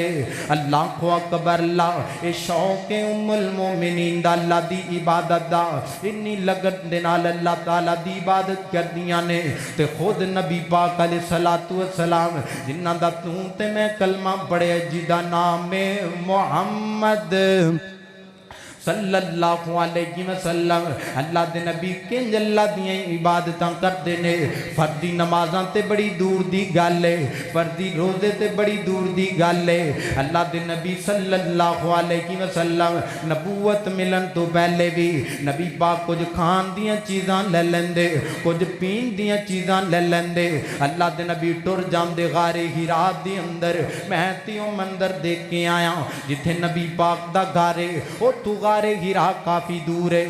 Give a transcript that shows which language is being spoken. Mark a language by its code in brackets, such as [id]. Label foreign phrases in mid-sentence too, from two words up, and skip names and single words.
[ar] الله أكبر, [pa] اللہ اے شوق [ar] أم المؤمنين [pa] دا اللہ دی عبادت دا اِنّی لگن دے نال [ar] الله تعالى [pa] دی عبادت کردیاں نے تے خود نبی پاک [ar] عليه الصلاة والسلام [pa] جنہاں دا توں تے میں کلمہ پڑھیا جیہدا نام ہے محمد [ar] صلى الله عليه وسلم, [pa] اللہ دے نبی کنج اللہ دیاں عبادتاں کردے نے. فردی نمازاں تے بڑی دور دی گل ہے، فردی روزے تے بڑی دور دی گل ہے. اللہ دے نبی [ar] صلى الله عليه وسلم [pa] نبوت ملن توں پہلے بھی نبی پاک کجھ کھان دیاں چیزاں لے لیندے، کجھ پین دیاں چیزاں لے لیندے. اللہ دے نبی ٹر جاندے غارِ حرا دے اندر. میں تیوں مندر دیکھ کے آیا جتھے نبی پاک دا گھر ہے، اوتھوں غارِ حرا کافی دور ہے.